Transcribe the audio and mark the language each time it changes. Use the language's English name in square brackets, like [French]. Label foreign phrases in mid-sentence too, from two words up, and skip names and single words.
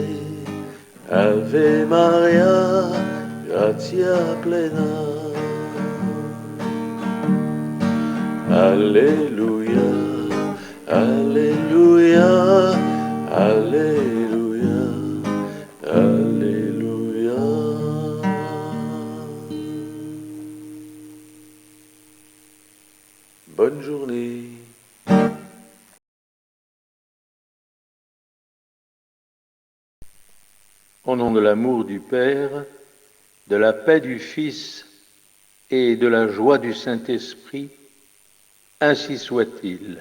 [Latin] Ave Maria, gratia plena. Alleluia, alleluia, alleluia, alleluia. [French] Bonne journée. Au nom de l'amour du Père, de la paix du Fils et de la joie du Saint-Esprit, ainsi soit-il.